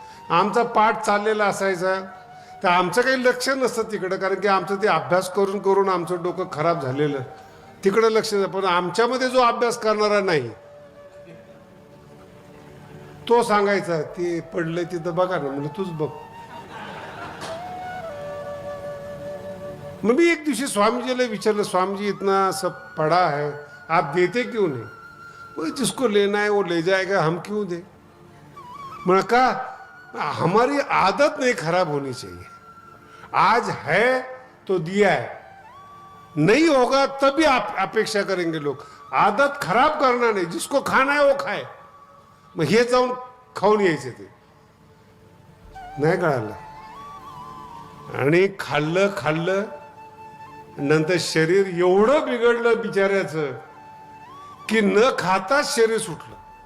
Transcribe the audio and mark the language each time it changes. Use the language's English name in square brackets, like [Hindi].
[Marathi] आमचा पाठ चाललेला असायचा, तर आमचं काही लक्ष नसतं तिकडं, कारण की आमचं ते अभ्यास करून करून आमचं डोकं खराब झालेलं, तिकडं लक्ष. पण आमच्यामध्ये जो अभ्यास करणारा नाही, तो सांगायचा ते पडलंय तिथं बघा ना, म्हणजे तूच बघ. मग मी एक दिवशी स्वामीजीला विचारलं, [Hindi] स्वामीजी इतना सब पड़ा है, आप देते क्यों नहीं? वो जिसको लेना है वो ले जाएगा, हम क्यों दे. मैंने कहा हमारी आदत नहीं खराब होनी चाहिए. आज है तो दिया है, नहीं होगा तभी आप अपेक्षा करेंगे लोग. आदत खराब करना नहीं, जिसको खाना है वो खाए. [Marathi] मग हे जाऊन खाऊन यायचे, ते नाही कळालं. आणि खाल्लं नंतर शरीर एवढं बिघडलं बिचाऱ्याचं की न खाताच शरीर सुटलं.